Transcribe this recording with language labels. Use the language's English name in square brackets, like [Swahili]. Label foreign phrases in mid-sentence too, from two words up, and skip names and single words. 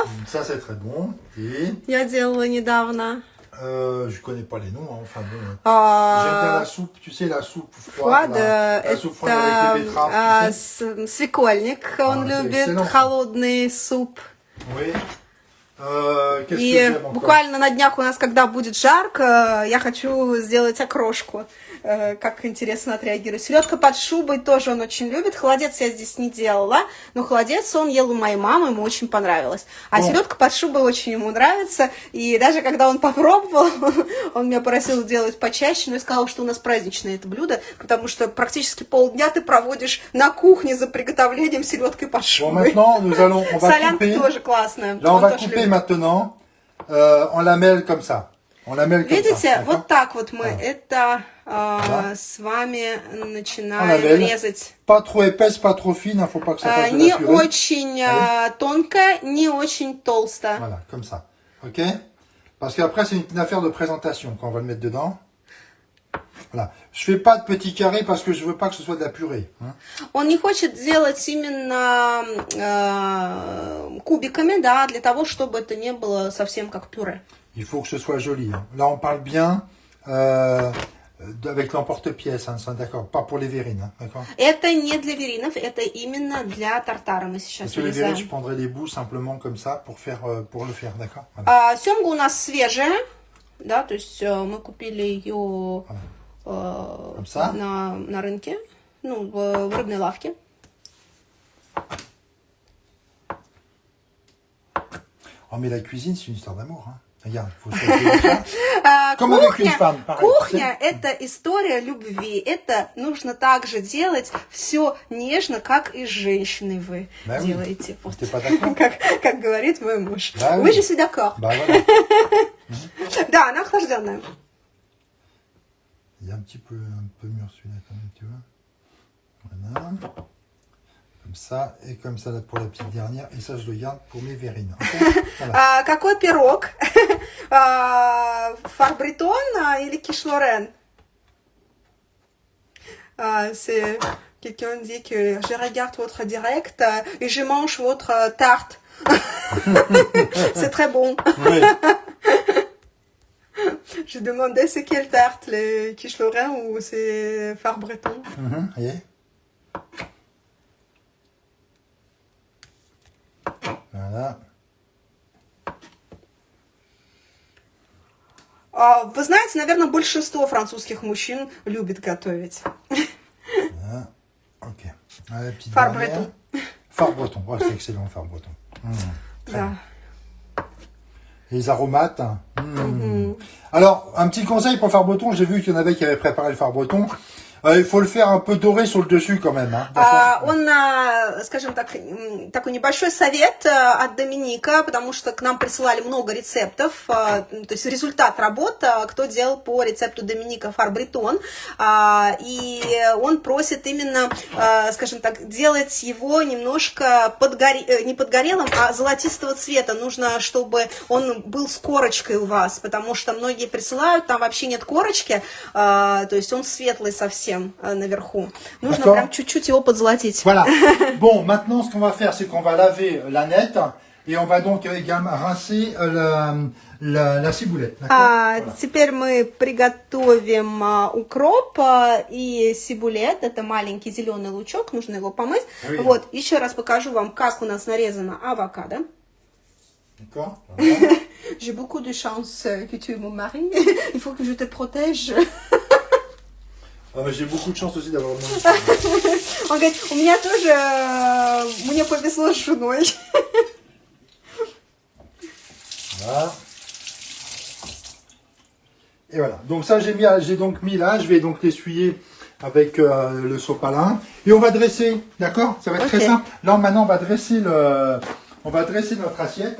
[French] Ça, c'est très bon. Et... [Russian] Я делала недавно. [French] je connais pas les noms, hein, enfin bon. J'aime bien la soupe, tu sais, la soupe froide. La soupe froide avec les betteraves, tu sais. [Russian] Свекольник, он [French] c'est [Russian] любит [French] excellent, ça. [Russian] холодный суп. [French] Oui. Qu'est-ce que [Russian] И [French] j'aime encore? [Russian] буквально на днях у нас, когда будет жарко, я хочу сделать окрошку. Как интересно отреагирует. Селедка под шубой тоже он очень любит. Холодец я здесь не делала, но холодец он ел у моей мамы, ему очень понравилось. А селедка под шубой очень ему нравится. И даже когда он попробовал, он меня просил делать почаще, но я сказала, что у нас праздничное это блюдо, потому что практически полдня ты проводишь на кухне за приготовлением селедкой под шубой. [French] Bon, maintenant, on va [Russian] Солянка [French] couper. [Russian] тоже классная. [French] Là, on va couper maintenant en lamelles comme ça. On lamelle comme [Russian] Видите, [French] ça. [Russian] вот так вот мы это с вами начинаем резать. [French] Pas trop épaisse, pas trop fine, faut pas que ça fasse de [Russian] Не [French] la purée. [Russian] очень тонкая, не очень толстая. [French] Voilà, comme ça. Ok? Parce qu'après, c'est une affaire de présentation quand on va le mettre dedans. Voilà. Je fais pas de petits carrés parce que je veux pas que ce soit de la purée. Hein. [Russian] Он не хочет делать именно кубиками, да, для того, чтобы это не было совсем как пюре. [French] Il faut que ce soit joli. Hein. Là, on parle bien avec l'emporte-pièce, hein, d'accord? Pas pour les verrines, hein, d'accord? [Russian] Это не для веринов, это именно для тартара. Мы сейчас [French] Sur les verrines, je [Russian] вырезаем. [French] prendrai les bouts simplement comme ça pour le faire, d'accord? Voilà. [Russian] Семга у нас свежая, да, то есть мы купили ее на рынке, ну, в рыбной лавке. [French] Oh, mais la cuisine, c'est une histoire d'amour. Hein. Regarde, il faut choisir ça. Comme avec une femme, pareil. [Russian] Кухня – это история любви. Это нужно также делать все нежно, как и с женщиной вы [French] Bah [Russian] делаете. [French] Oui. [Russian] Вот. [French] T'es pas d'accord? [Russian] Как говорит мой муж. [French] Bah [Russian] Вы [French] oui. же suis d'accord. Bah voilà. [Russian] Да, она охлажденная. [French] Il est un peu mûr celui-là quand même, tu vois. Voilà. Comme ça, et comme ça là pour la petite dernière. Et ça, je le garde pour mes verrines. Okay, voilà. [Russian] Какой пирог? Фарбретон или киш-лорен? [French] C'est quelqu'un dit que je regarde votre direct et je mange votre tarte. C'est très bon. Oui. Je demandais c'est quelle tarte, les quiche-lorrain ou c'est phare breton. Voyez. Voilà. [Russian] Вы знаете, наверное, большинство французских мужчин любит готовить. [French] Voilà. Ok. La petite Phare dernière. breton. Phare breton. Ouais, c'est excellent, le phare breton. Très [Russian] Да. [French] bon. Les aromates. Alors, un petit conseil pour le phare breton. J'ai vu qu'il y en avait qui avaient préparé le phare breton. Il faut le faire un peu doré sur le dessus quand même. Hein, [Russian] Он, скажем так, такой небольшой совет от Доминика, потому что к нам присылали много рецептов, то есть результат работ, кто делал по рецепту Доминика фар-бретон, и он просит именно, скажем так, делать его немножко не подгорелым, а золотистого цвета. Нужно, чтобы он был с корочкой у вас, потому что многие присылают, там вообще нет корочки, то есть он светлый совсем наверху. Нужно прям чуть-чуть его подзолотить. [French] Voilà. Bon, maintenant, ce qu'on va faire, c'est qu'on va laver la nette et on va donc également rincer la ciboulette. Voilà. [Russian] Теперь мы приготовим укроп и сибулет. Это маленький зеленый лучок, нужно его помыть. [French] Oui. [Russian] Вот, еще раз покажу вам, как у нас нарезано авокадо. [French] D'accord. Voilà. J'ai beaucoup de chance que tu es mon mari. Il faut que je te protège. J'ai beaucoup de chance aussi d'avoir mon [Russian] Он говорит, у меня тоже, мне повезло с женой. [French] Voilà. Et voilà. Donc ça, j'ai donc mis là. Je vais donc l'essuyer avec le sopalin. Et on va dresser. D'accord? Ça va être très simple. Là, maintenant, on va dresser notre assiette.